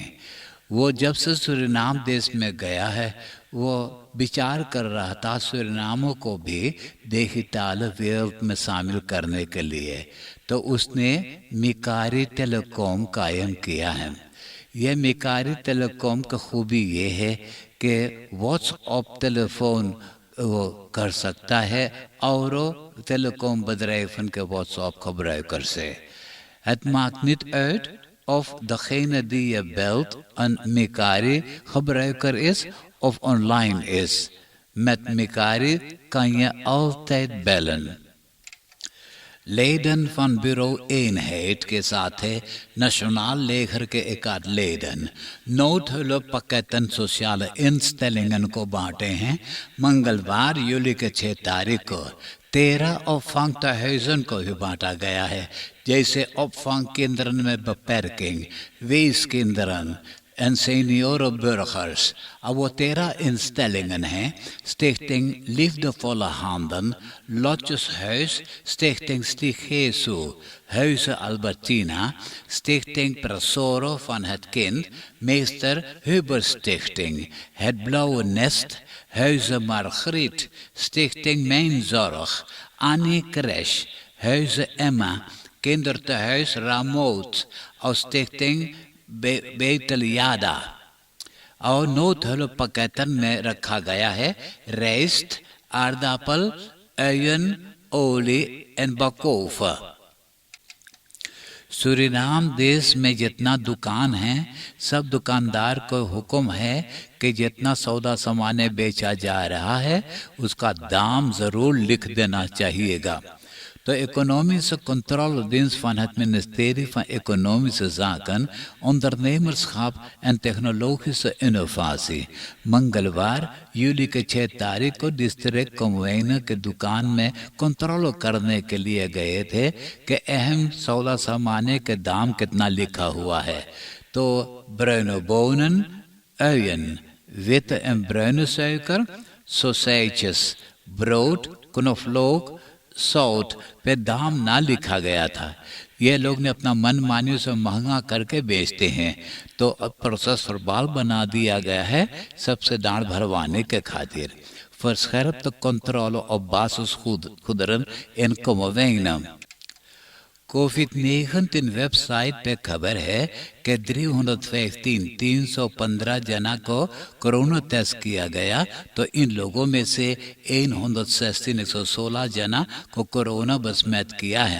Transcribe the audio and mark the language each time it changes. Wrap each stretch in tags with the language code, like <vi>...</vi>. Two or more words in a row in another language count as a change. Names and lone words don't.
<hns>वो जब से सूरीनाम देश में गया है, वो विचार कर रहा था सूरीनामो को भी डिजिटल वेब में शामिल करने के लिए। तो उसने मिकारी टेलीकॉम कायम किया है। यह मिकारी टेलीकॉम का खूबी ये है कि व्हाट्सएप टेलीफोन वो कर सकता है और टेलीकॉम bedrijven के WhatsApp gebruiker से।</hns> <nl>Het maakt niet uit of degene die je belt een Mikari gebruiker is of online is. Met Mikari kan je altijd bellen. Leden van bureau eenheid</nl> <hns>के साथ है</hns> <nl>nationaal leger</nl> <hns>के एकाध लेडन</hns> <nl>noodhulppakketten sociale instellingen</nl> <hns>को बांटे हैं। मंगलवार यूली के 6 तारीख को 13 opvangtehuizen को भी बांटा गया है, जैसे</hns> <nl>opvang kinderen met beperking, weeskinderen en seniorenburgers।</nl> <hns>अब वो 13 instellingen हैं: Stichting Liefdevolle Handen, Lotjeshuis, Stichting Stigesu, Huizen Albertina, Stichting Presoro van het Kind, Meester Huber Stichting, Het Blauwe Nest, Huizen Margriet, Stichting Mijn Zorg, Annie Crash, Huizen Emma, Kindertehuis Ramoot और Stichting बेतलियादा। और noodhulppakketten में रखा गया है</hns> <nl>rijst, aardappel, uien, olie en bakoven।</nl> <hns>सूरीनाम देश में जितना दुकान है, सब दुकानदार को हुक्म है कि जितना सौदा सामान बेचा जा रहा है उसका दाम ज़रूर लिख देना चाहिएगा।</hns> <nl>De economische controledienst van het ministerie van Economische Zaken, Ondernemerschap en Technologische Innovatie</nl> <hns>मंगलवार यूली के 6 तारीख को डिस्ट्रिक्ट कन्वेनर के दुकान में कंट्रोल करने के लिए गए थे कि अहम सौदा सामाने के दाम कितना लिखा हुआ है।</hns> <nl>तो bruine bonen, uien, witte en bruine suiker, sausages, brood, knoflook,</nl> <hns>सौत पे दाम ना लिखा गया था। ये लोग ने अपना मन मानियों से महंगा करके बेचते हैं, तो अब प्रोसेस फरबाल बना दिया गया है सबसे दांड भरवाने के खातिर।</hns> <nl>Verscherpt de controle op basis goederen in Kommerwijnen।</nl> <hns>कोविड-19 वेबसाइट पे खबर है कि 315 जना को कोरोना टेस्ट किया गया, तो इन लोगों में से 116 जना को कोरोना बसमैत किया है।</hns>